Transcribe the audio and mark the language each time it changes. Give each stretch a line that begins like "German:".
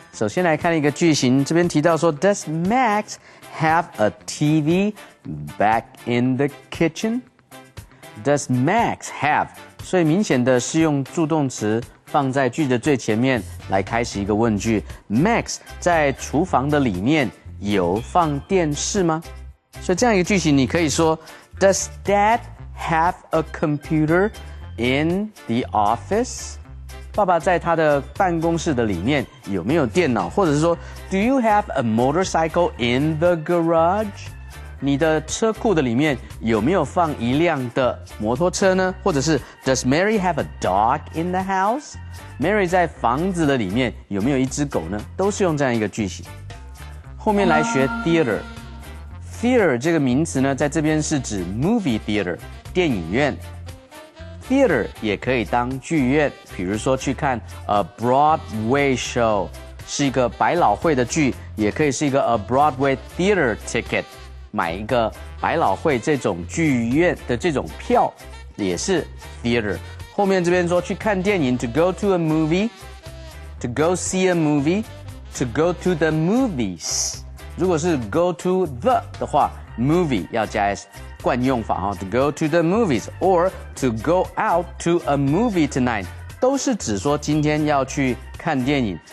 Chinese: 首先来看一个句型，这边提到说
English: ，Does Max have a TV back in the kitchen? Does Max have？
Chinese: 所以明显的是用助动词放在句的最前面来开始一个问句。 Max 在厨房的里面有放电视吗？所以这样一个句型，你可以说
English: Does Dad have a computer in the office？
Chinese: 爸爸在他的办公室的里面有没有电脑？或者是说
English: Do you have a motorcycle in the garage？
Chinese: 你的车库的里面有没有放一辆的摩托车呢？或者是
English: Does Mary have a dog in the house？
Chinese: Mary 在房子的里面有没有一只狗呢？都是用这样一个句型。后面来学 theater。theater 这个名词呢，在这边是指 movie theater 电影院。 Theater 也可以当剧院，比如说去看
English: a Broadway show
Chinese: 是一个百老汇的剧，也可以是一个
English: a Broadway theater ticket
Chinese: 买一个百老汇这种剧院的这种票，也是 theater。后面这边说去看电影
English: to go to a movie， to go see a movie， to go to the movies。
Chinese: 如果是 go to the 的话 ，movie 要加 s，惯用法哈，
English: to go to the movies or to go out to a movie tonight，
Chinese: 都是指说今天要去看电影。